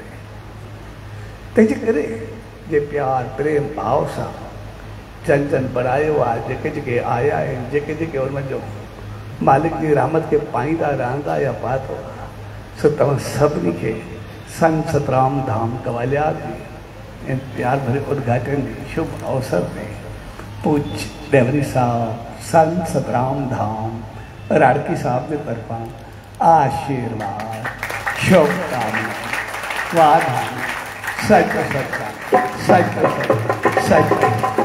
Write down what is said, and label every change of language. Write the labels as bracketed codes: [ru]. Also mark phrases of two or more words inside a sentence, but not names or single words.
[sd] तंहिंजे करे जे प्यार प्रेम भाव सां जन जन बनायो आहे, जेके जेके आया आहिनि, जेके जेके उनजो मालिक जी रहमत खे पाईंदा रहंदा या पातो, सो तव्हां सभिनी खे संत सतराम धाम कवालिया जी ऐं प्यार भरे उद्घाटन जी शुभ अवसर ते पूज्य डेवरी साहब संत सतराम धाम राड़की साहब के तरफा आशीर्वाद शुभकामना वाधान सच सच सच सच सच